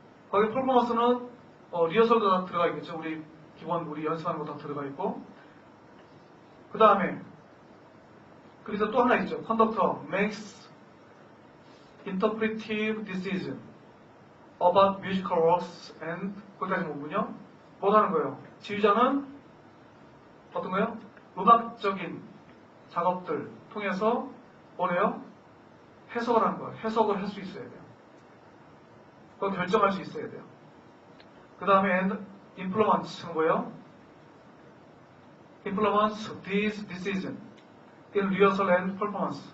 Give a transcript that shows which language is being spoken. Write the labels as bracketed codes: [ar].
[ko] 거기 performance는 리허설도 다 들어가 있겠죠. 우리 연습하는 거 다 들어가 있고. 그 다음에 그래서 또 하나 있죠. [en] conductor makes interpretive decision about musical works and [ko] 거기까지 보면요. 뭐 하는 거예요? 지휘자는 어떤 거예요? 음악적인 작업들 통해서 뭐래요? 해석을 하는 거예요. 해석을 할 수 있어야 돼요. 그걸 결정할 수 있어야 돼요. 그 다음에 implements는 뭐예요? [en] implements these decision in rehearsal and performance.